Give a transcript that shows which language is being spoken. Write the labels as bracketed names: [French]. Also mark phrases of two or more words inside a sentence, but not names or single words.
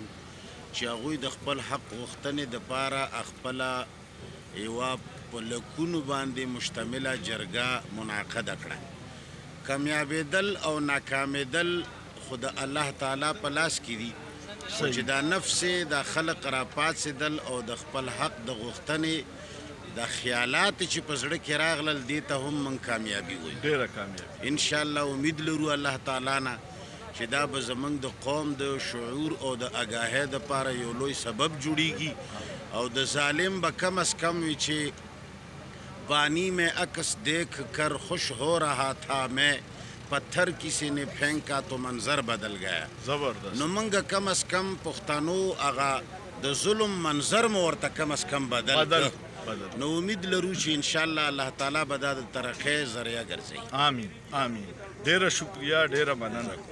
[Pashto] چې هغوی د خپل حق غوښتنې دپاره خپله یوه په لکونو باندې مشتمله جرګه منعقده کړه کامیابېدل او ناکامېدل خو د الله تعالی په لاس کې دي خو چې دا نفس د خلق را پاڅېدل او د خپل حق د غوښتنې د خیالات چې په زړه کې راغلل دې ته هم موږ کامیابي وایو ډېره کامیابي [Arabic] انشاءالله [Pashto] امید لرو الله تعالی نه چې دا به زموږ د قوم د شعور او د اګاهۍ دپاره یو لوی سبب جوړیږي او د ظالم به کم از کم وي چې [Urdu] پانی میں عکس دیکھ کر خوش ہو رہا تھا میں پتھر کسی نے پھینکا تو منظر بدل گیا [Pashto] زبردست نو منگا کم از کم پښتنو هغه د ظلم منظر مو ورته کم از کم بدل نو امید لرو چې [Arabic] انشاءالله [Pashto] الله تعالی به دا د ترقۍ ذریعه ګرځوي آمین آمین ډېره شکریه ډېره مننه